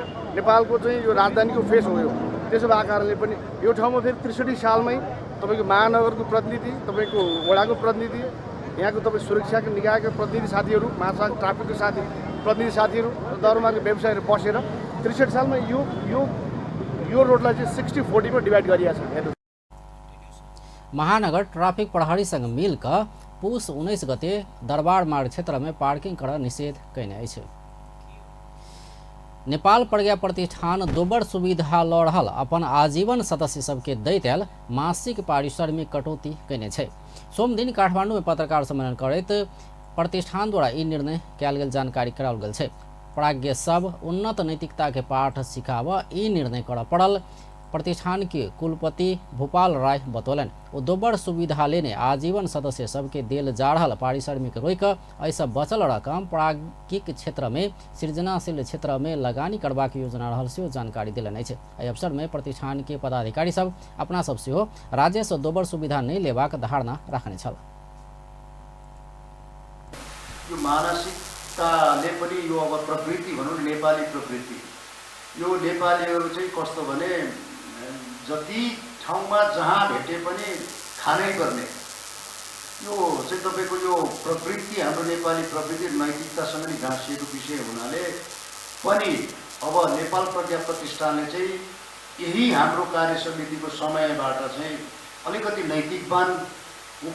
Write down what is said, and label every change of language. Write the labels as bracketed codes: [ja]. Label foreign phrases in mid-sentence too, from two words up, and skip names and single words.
[ne] नेपालको चाहिँ यो राजधानीको फेस हो। यो त्यसो भएको कारणले पनि यो ठाउँमा फेरि 63 सालमै तपाईको महानगरको प्रतिनिधि तपाईको वडाको प्रतिनिधि यहाँको तपाईँ सुरक्षाको निकायका प्रतिनिधि साथीहरू महासडक ट्राफिकको साथी प्रतिनिधि साथीहरू दरबारको व्यवसायीहरू बसेर 63 सालमा यो रोडलाई चाहिँ 60-40 मा डिभाइड गरिएको छ। [mai] महानगर ट्राफिक प्रहरीसँग मिलकर पुष 19 गते दरबार मार्ग क्षेत्र में पार्किंग कर निषेध कयने अछि। नेपाल प्रज्ञा प्रतिष्ठान दोबर सुविधा लऽ रहल अपन आजीवन सदस्य सबके दैत आयल मासिक पारिश्रमिक में कटौती कयने छै। सोम दिन काठमांडू में पत्रकार सम्मेलन करैत प्रतिष्ठान द्वारा ई निर्णय कयल गेल जानकारी कराओल गेल छै। प्राज्ञ सब उन्नत नैतिकता के पाठ सिखाब ई निर्णय करऽ पड़ल प्रतिष्ठान के कुलपति भूपाल राय बतौलन। दोबर सुविधा लेने आजीवन सदस्य सबके देल जा रहल पारिश्रमिक रोक ऐसा बचल रकम प्राज्ञिक क्षेत्र में सृजनाशील क्षेत्र में लगानी करबाक योजना रहल से जानकारी दिलन अछि। एहि अवसर में प्रतिष्ठान के पदाधिकारी सब अपना सब सेहो राज्य से दोबर सुविधा नहीं लेबाक धारणा रखने छल। [ne] यो मानसिकताले पनि यो अब प्रवृत्ति भनौँ नेपाली प्रवृत्ति यो नेपालीहरू चाहिँ कस्तो भने जति ठाउँमा जहाँ भेटे पनि खानै पर्ने यो चाहिँ तपाईको यो प्रवृत्ति हाम्रो नेपाली प्रवृत्ति नैतिकतासँग नि गाँसिएको विषय हुनाले पनि अब नेपाल प्रज्ञा प्रतिष्ठानले चाहिँ यही हाम्रो कार्य समितिको समयबाट चाहिँ अलिकति नैतिकवान हो।